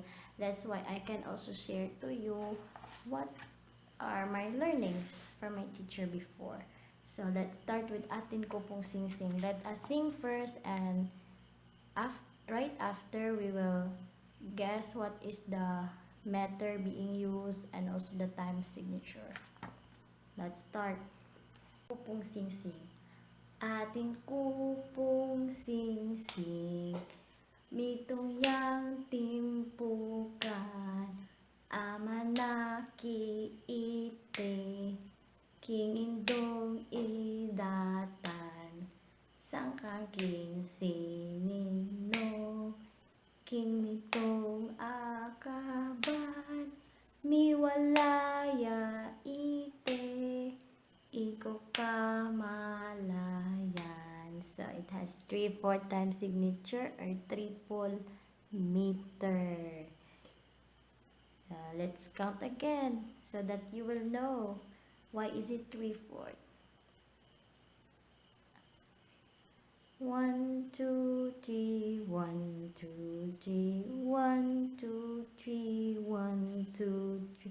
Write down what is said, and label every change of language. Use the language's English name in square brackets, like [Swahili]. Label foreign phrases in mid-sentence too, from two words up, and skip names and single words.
[English] That's why I can also share to you what are my learnings from my teacher before. So let's start with Atin Ko Pong Sing Sing. Let us sing first, and right after we will guess what is the meter being used and also the time signature. Let's start. Kupong Sing Sing. [Pampanga] Ating kupong sing sing, mitong yang timpukan, amanaki ite, kingindong idatan, sangkang king sinino, king mitong akaban, miwalaya ite, iko kamalayan. [English] So it has 3/4 time signature or triple meter. Let's count again so that you will know why is it 3/4. 1, 2, 3, 1, 2, 3, 1, 2, 3, 1, 2, 3,